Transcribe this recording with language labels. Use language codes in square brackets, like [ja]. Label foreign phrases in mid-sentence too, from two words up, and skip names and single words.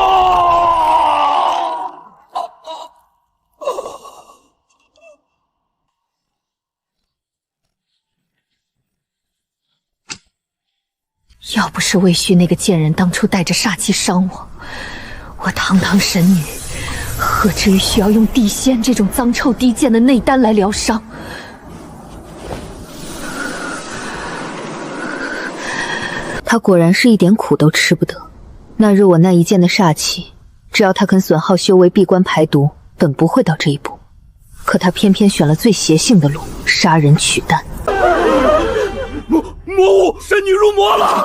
[zh] 要不是魏虚那個賤人當初帶着煞氣傷我，我堂堂神女何至於需要用地仙這種髒臭低賤的內丹來療傷？他果然是一點苦都吃不得。那日我那一剑的煞氣，只要他肯損耗修为閉關排毒，本不会到這一步。可他偏偏選了最邪性的路，殺人取丹。魔物，神女入魔了！